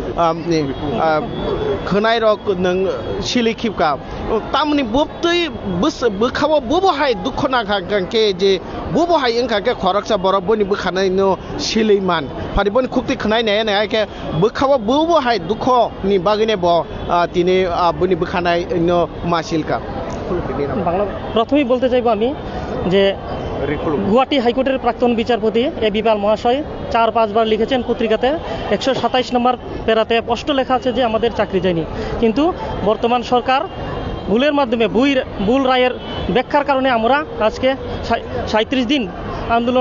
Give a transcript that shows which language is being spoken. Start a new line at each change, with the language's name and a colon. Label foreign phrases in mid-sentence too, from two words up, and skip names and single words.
Kok Borok: खोनाय रक नों सिलि खिपका तामनि बुबतै बोखाव बुबहाय दुख नाखा गांके जे बुबहाय इंखाके खरकसा बरफ बनि बोखानाय नो सिलिमान फारिबन खुक्ति खोनाय नाय नाय के बोखाव बुबहाय दुख नि बागिने ब तिनि बनि बोखानाय नो मासिलका
Bangla: বাংলা প্রথমেই বলতে চাইবো আমি যে গুয়াহাটি হাইকোর্টের প্রাক্তন বিচারপতি এ বিপাল মহাশয় 4-5 বার লিখেছেন পত্রিকাতে 127 নম্বর পেরাতে স্পষ্ট লেখা আছে যে আমাদের চাকরি যায়নি কিন্তু বর্তমান সরকার ভুলের মাধ্যমে ভুল রায়ের ব্যাখ্যার কারণে আমরা আজকে 37 দিন আন্দোলন